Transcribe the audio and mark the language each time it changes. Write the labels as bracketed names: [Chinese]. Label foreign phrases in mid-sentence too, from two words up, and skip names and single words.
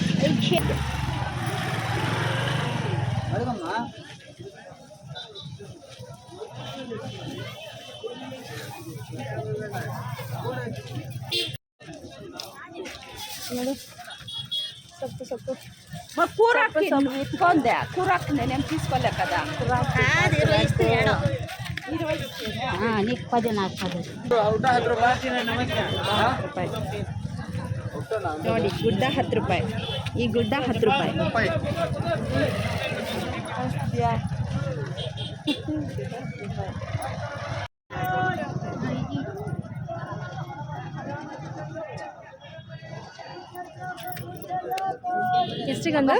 [Kannada] ನೋಡಿ. సొప్పు [Telugu] కూరకి ఇట్టుకోందే కూరకి నేనేం తీసుకోలే కదా నీకు 10 నాకు 10 [Kannada] ರೂಪಾಯಿ ನೋಡಿ. ಗುಡ್ಡ 10 ರೂಪಾಯಿ, ಈ ಗುಡ್ಡ 10 ರೂಪಾಯಿ. ಎಷ್ಟಿಗಂದ